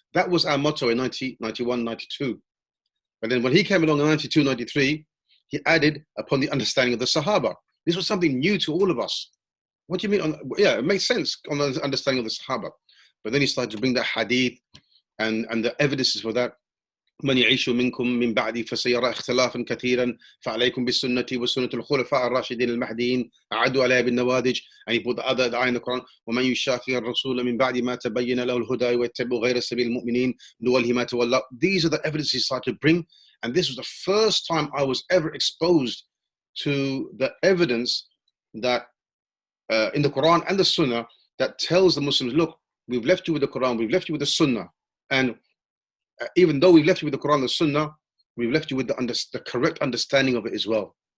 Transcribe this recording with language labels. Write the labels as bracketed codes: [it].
[en] That was our motto in 1991, 92. And then when he came along in 92, 93, he added upon the understanding of the Sahaba. This was something new to all of us. What do you mean? Yeah, it makes sense on the understanding of the Sahaba. But then he started to bring the hadith and the evidences for that. [ar] من يعيش منكم من بعدي فسيرى اختلافا كثيرا فعليكم بالسنة وسنة الخلفاء الراشدين المهديين أعدوا عليها بالنوادج. [en] And he put the other ayah in the Quran: [ar] ومن يشاقق الرسول من بعد ما تبين له الهدى ويتبع غير سبيل المؤمنين نوله ما تولى. [en] These are the evidences he started to bring, and this was the first time I was ever exposed to the evidence that in the Quran and the Sunnah that tells the Muslims, look, we've left you with the Quran, we've left you with the Sunnah, and even though we've left you with the Quran and the Sunnah, we've left you with the correct understanding of it as well.